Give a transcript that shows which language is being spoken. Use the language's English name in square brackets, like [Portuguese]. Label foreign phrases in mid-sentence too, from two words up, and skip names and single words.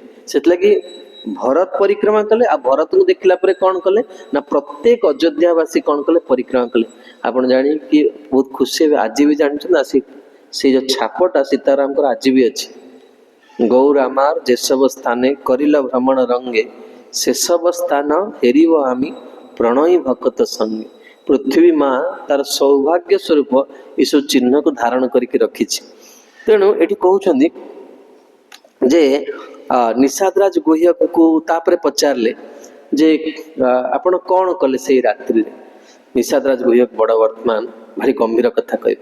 [Odia] ସେଥିଲାଗି ଭରତ ପରିକ୍ରମା କଲେ, ଆଉ ଭରତଙ୍କୁ ଦେଖିଲା ପରେ କଣ କଲେ ନା ପ୍ରତ୍ୟେକ ଅଯୋଧ୍ୟାବାସୀ କଣ କଲେ, ପରିକ୍ରମା କଲେ। ଆପଣ ଜାଣିକି ବହୁତ ଖୁସି ହେବେ, ଆଜି ବି ଜାଣିଛନ୍ତି ନା ସେ ଯୋଉ ଛାପଟା ସୀତାରାମଙ୍କର ଆଜି ବି ଅଛି। [Bangla] গৌরামার যেসব স্থানে করিল ভ্রমণ রঙ্গে, সেসব স্থান হেরিব আমি প্রণয়ী ভকত সঙ্গে। [Odia] ପୃଥିବୀ ମା ତାର ସୌଭାଗ୍ୟ ସ୍ୱରୂପ ଏସବୁ ଚିହ୍ନକୁ ଧାରଣ କରିକି ରଖିଛି। ତେଣୁ ଏଠି କହୁଛନ୍ତି ଯେ ନିଷାଦରାଜ ଗୁହ୍ୟକୁ ତାପରେ ପଚାରିଲେ ଯେ ଆପଣ କଣ କଲେ ସେଇ ରାତ୍ରିରେ। ନିଷାଦରାଜ ଗୁହ୍ୟ ବଡ ବର୍ତ୍ତମାନ ଭାରି ଗମ୍ଭୀର କଥା କହିଲେ।